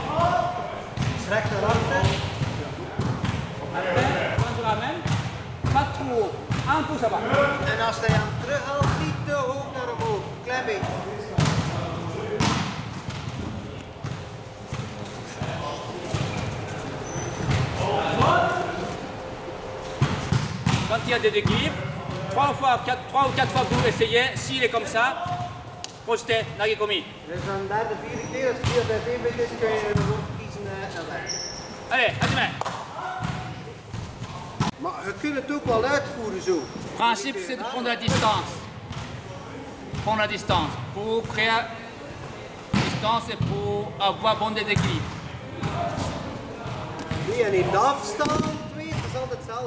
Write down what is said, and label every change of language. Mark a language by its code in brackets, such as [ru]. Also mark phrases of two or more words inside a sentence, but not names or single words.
[nl] Recht naar achter. [fr] Après, quand tu ramènes, pas trop haut. Un peu ça va. [nl] En als hij hem terughaalt, niet te hoog naar omhoog. Klein beetje. [fr] Quand il y a des déséquilibres, 3 ou 4 fois vous essayez, s'il est comme ça, projetez, nagekomi. [nl] Dus dan derde, vierde keer, als het hier bij evenwicht is, kun je er ook kiezen en weg. [fr] Allez, hajime. [nl] Maar je kunt het ook wel uitvoeren zo. [fr] Le principe, c'est de prendre la distance. Prendre la distance pour créer distance et pour avoir bon déséquilibre. [nl] Nee, je neemt afstand, weet, het is altijd hetzelfde.